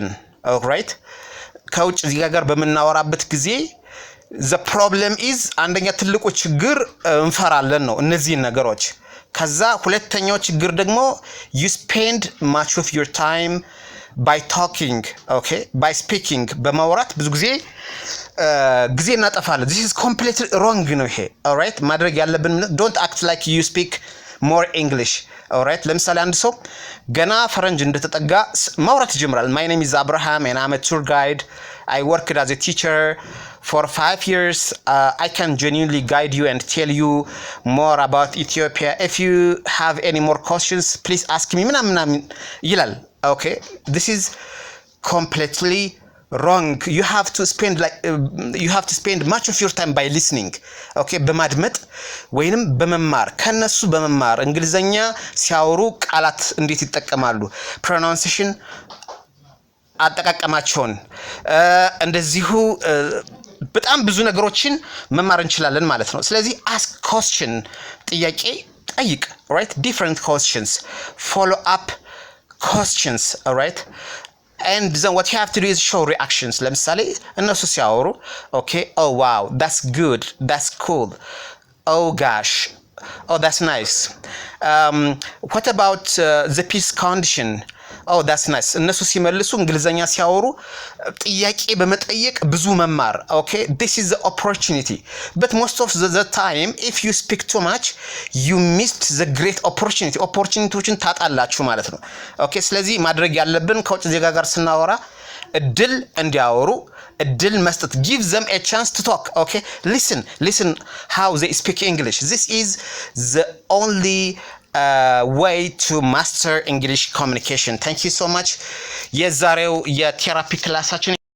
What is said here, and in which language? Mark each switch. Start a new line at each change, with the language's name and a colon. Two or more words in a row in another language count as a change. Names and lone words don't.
English: alright,
Amharic: ከውጭ ዜጋ ጋር በመናወራበት ጊዜ
English: the problem is
Amharic: አንደኛ ትልቁ ችግር እንፈራለን ነው እነዚህ ነገሮች።
English: ከዛ ሁለተኛው ችግር ደግሞ you spend much of your time by talking, okay, by speaking
Amharic: በማውራት ብዙ ጊዜ እናጠፋለን።
English: this is completely wrong
Amharic: ነው ይሄ።
English: alright,
Amharic: ማድረግ ያለብን
English: don't act like you speak more English. Alright,
Amharic: ለምሳሌ አንድ ሰው ገና ፈረንጅ እንደተጠጋ ማውራት ይጀምራል።
English: My name is Abraham and I'm a tour guide. I worked as a teacher for 5 years. I can genuinely guide you and tell you more about Ethiopia. If you have any more questions, please ask me.
Amharic: ምናምን ይላል።
English: Okay, this is completely wrong. You have to spend much of your time by listening.
Amharic: Okay, በማድመጥ ወይንም በመማር ከነሱ በመማር እንግሊዘኛ ሲያወሩ ቃላት እንዴት ይጠቀማሉ፣ pronunciation አጠቃቀማቸውን እንደዚሁ በጣም ብዙ ነገሮችን መማር እንችላለን ማለት ነው። ስለዚህ
English: ask question
Amharic: ጥያቄ ጠይቅ,
English: right? Different questions, follow up questions, alright? And then what you have to do is show reactions.
Amharic: ለምሳሌ እነሱ ሲያወሩ
English: okay, oh wow, that's good, that's cool, oh gosh, oh that's nice, what about the peace condition, oh that's nice.
Amharic: እነሱ ሲመልሱ እንግሊዘኛ ሲያወሩ ጥያቄ በመጠየቅ ብዙ መማር.
English: okay, this is the opportunity, but most of the time if you speak too much you missed the great opportunityዎችን
Amharic: ታጣላችሁ ማለት ነው. okay, ስለዚህ ማድረግ ያለብን ከውጭ ዜጋ ጋር ስናወራ እድል እንዲያወሩ እድል መስጠት,
English: give them a chance to talk. okay, listen how they speak English. This is the only way to master English communication. Thank you so much.
Amharic: የዛሬው የቴራፒ ክላሳችን